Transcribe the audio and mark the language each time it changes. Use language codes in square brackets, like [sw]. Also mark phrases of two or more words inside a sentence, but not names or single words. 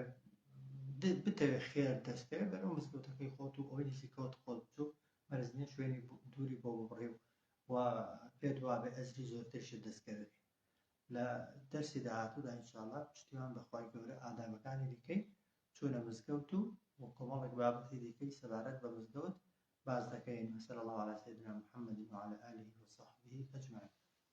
[ckb] بتەوێت خێر دەستێ بەرەو مزگەوتەکەی خۆت و ئەوەی نزیکەوت خۆت بچوو مەرج نییە شوێنی دووری بۆ ببڕێ و پێت وابێ ئەجری زۆرترشت دەستکەوێت لە دەرسی داهاتوودا ئینشاءڵڵا پشتیوان بەخوای گەورە ئادابەکانی دیکەی چوونە مزگەوت و کۆمەڵێک بابەتی دیکەی سەبارەت بە مزگەوت باز دەکەین [ar] وصلى الله على سيدنا محمد وعلى آله وصحبه أجمعين